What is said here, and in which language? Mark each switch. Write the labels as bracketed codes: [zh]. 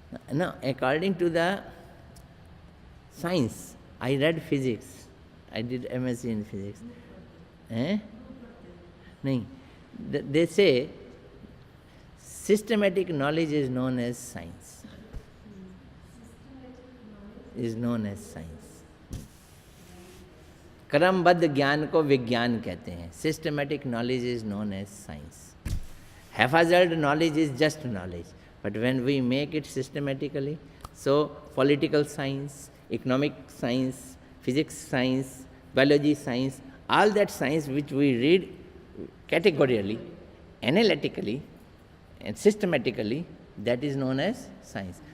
[en] No, according to the science, I read physics. I did MSc in physics. नहीं, they say systematic knowledge is known as science. Is known as science. [hi] क्रमबद्ध ज्ञान को विज्ञान कहते हैं. [en] Systematic knowledge is known as science. Haphazard knowledge is just knowledge, but when we make it systematically, so political science, economic science, physics science, biology science, all that science which we read categorically, analytically, and systematically, that is known as science.